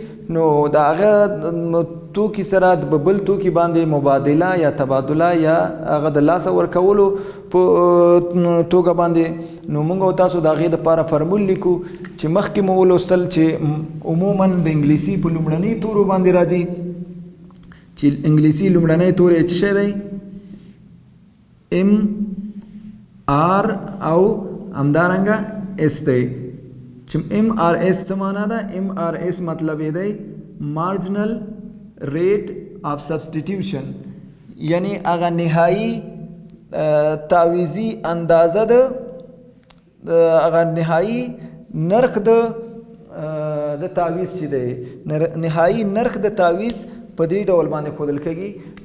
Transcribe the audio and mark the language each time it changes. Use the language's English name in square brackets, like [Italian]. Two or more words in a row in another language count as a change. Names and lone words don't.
[Pashto] نو د هغه توکي سره د بل توکي باندې مبادله یا تبادله یا هغه د لاسه ورکولو په توګه باندې نو موږ او تاسو د هغې دپاره فرمول لیکو چې مخکې مو ولوستل چې عموما د انګلیسي په لومړني تورو باندې راځي چې انګلیسي لومړنی تور یې څه شی دی ام آر او همدارنګه اس دی چې ام آر ایس څه معنا ده؟ ام آر ایس مطلب یې دی [English] marginal rate of substitution, [Pashto] یعنی هغه نهایي تعویضي اندازه د هغه نهایي نرخ د تعویض چې دی نهایي نرخ د تعویض په دې ډول باندې ښودل کېږي.